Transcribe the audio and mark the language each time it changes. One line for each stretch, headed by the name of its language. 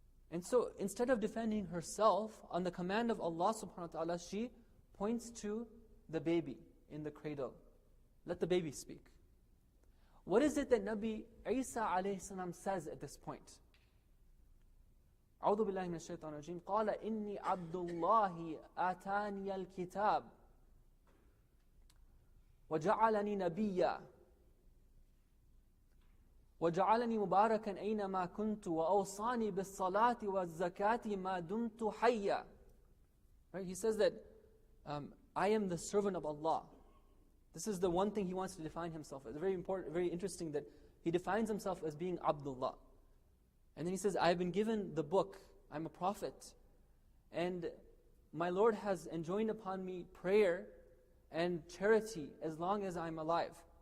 English: And so instead of defending herself, on the command of Allah subhanahu wa ta'ala, she points to the baby in the cradle. Let the baby speak. What is it that Nabi Isa alayhi salam says at this point?
Arabic: أعوذ بالله من الشيطان الرجيم قال إني عبد الله آتاني الكتاب وجعلني نبيا وجعلني مباركا أينما كنت وأوصاني بالصلاة والزكاة ما دمت حيا.
English: Right? He says that I am the servant of Allah. This is the one thing he wants to define himself as. Very important, very interesting that he defines himself as being Abdullah. And then he says, I have been given the book, I'm a prophet, and my Lord has enjoined upon me prayer and charity as long as I'm alive.